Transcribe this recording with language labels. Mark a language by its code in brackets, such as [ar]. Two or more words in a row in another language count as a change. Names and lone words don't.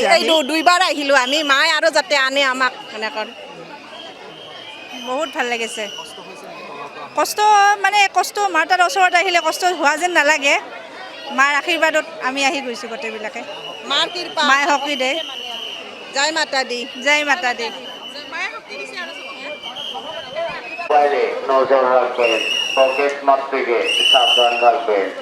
[as] এই 2 বাৰ আহিলোঁ আমি মায়ে আৰু যাতে আনে আমাক এনেকৈ বহুত ভাল লাগিছে কষ্ট মানে কষ্ট মাৰ তাৰ ওচৰত আহিলে কষ্ট হোৱা যেন নালাগে মাৰ আশীৰ্বাদত আমি আহি গৈছোঁ গোটেইবিলাকে মাৰ কৃপা মায়ে শক্তি দে [pa] ਜੈ ਮਾਤਾ ਦੀ ਜੈ ਮਾਤਾ ਦੇ [bn] বাইরে নজর রাখবেন পকেট মার থেকে সাবধান থাকবেন।